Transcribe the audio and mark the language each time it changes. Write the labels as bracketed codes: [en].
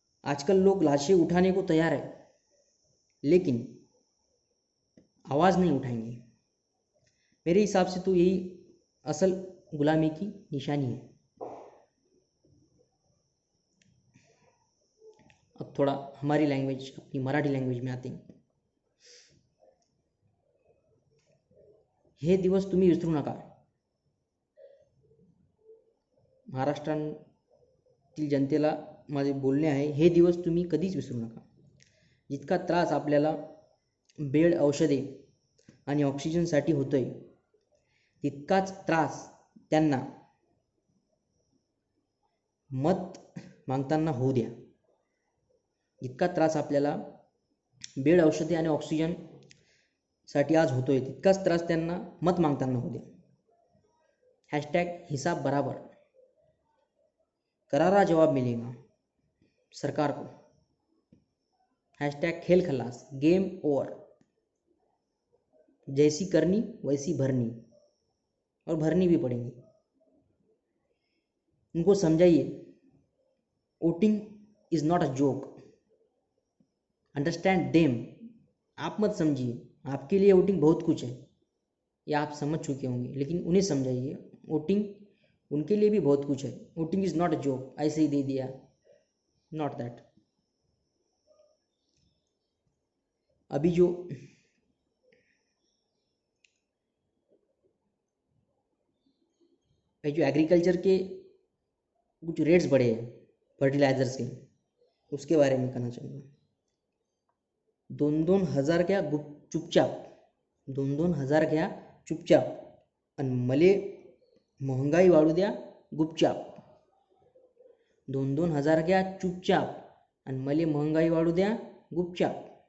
[hi] आजकल लोग लाशें उठाने को तैयार है लेकिन आवाज़ नहीं उठाएंगे। मेरे हिसाब से तो यही असल गुलामी की निशानी है। अब थोड़ा हमारी लैंग्वेज, अपनी मराठी लैंग्वेज में आते हैं। [mr] हे दिवस तुम्ही विसरू नका। महाराष्ट्रातील जनतेला माझे बोलणे आहे, हे दिवस तुम्ही कधीच विसरू नका। जितका त्रास आपल्याला बेड, औषधे आणि ऑक्सिजनसाठी होतोय तितकाच त्रास त्यांना मत मागताना होऊ द्या। जितका त्रास आपल्याला बेड, औषधे आणि ऑक्सिजनसाठी आज होतोय तितकाच त्रास त्यांना मत मागताना होऊ द्या। [hi] हैशटैग हिसाब बराबर, करारा जवाब मिलेगा सरकार को। हैशटैग खेल खल्लास, गेम ओवर, जैसी करनी वैसी भरनी, और भरनी भी पड़ेंगी। उनको समझाइए [en] Voting is not a joke, understand them. [hi] आप मत समझिए, आपके लिए वोटिंग बहुत कुछ है, ये आप समझ चुके होंगे, लेकिन उन्हें समझाइए वोटिंग उनके लिए भी बहुत कुछ है। [en] voting is not a joke, [hi] ऐसे ही दे दिया, [en] Not that. [hi] अभी जो एग्रीकल्चर के कुछ रेट्स बढ़े हैं फर्टिलाइजर्स के, उसके बारे में कहना चाहूँगा। [mr] 2-2 हजार घ्या चुपचाप, 2-2 हजार घ्या चुपचाप आणि मले महंगाई वाढू द्या गुपचाप। 2-2 हजार घ्या चुपचाप आणि मले महंगाई वाढू द्या गुपचाप।